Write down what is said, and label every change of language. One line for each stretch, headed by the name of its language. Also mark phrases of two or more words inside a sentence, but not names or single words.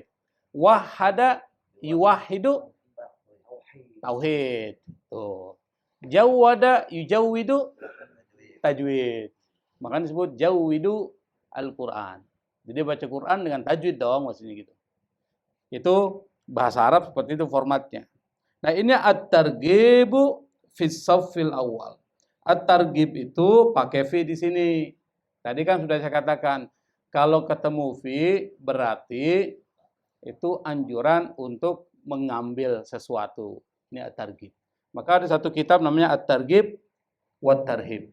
Arabic: Wahada yuwahidu, tauhid.
Indonesian: Tuh.
Arabic: Jawwada yujawwidu, tajwid.
Indonesian: Makanya disebut
Arabic: jawwidu Al-Quran.
Indonesian: Jadi baca Quran dengan tajwid dong, maksudnya gitu. Itu bahasa Arab seperti itu formatnya. Nah, ini
Arabic: at-targhibu fi shaffil awal.
Indonesian: At-targhib itu pakai fi di sini. Tadi kan sudah saya katakan, kalau ketemu fi berarti itu anjuran untuk mengambil sesuatu. Ini at-targhib. Maka ada satu kitab namanya At-Targhib wa Tarhib.